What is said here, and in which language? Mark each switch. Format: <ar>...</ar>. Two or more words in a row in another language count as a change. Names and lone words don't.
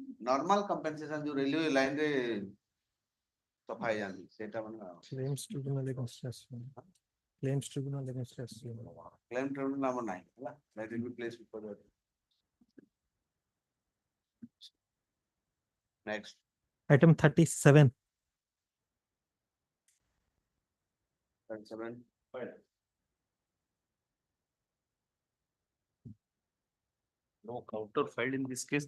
<en>normal compensation</en> <or>ଯୋଉ</or> <en>railway line</en> <or>ରେ ସଫା ହେଇଯାନ୍ତି ସେଇଟା ମାନେ</or> <en>Claims tribunal against us. Claims tribunal against us. claim tribunal</en> <or>ଆମର ନାହିଁ ହେଲା</or> <en>that will be placed before the next Item 37. 37 No counter filed in this case.</en>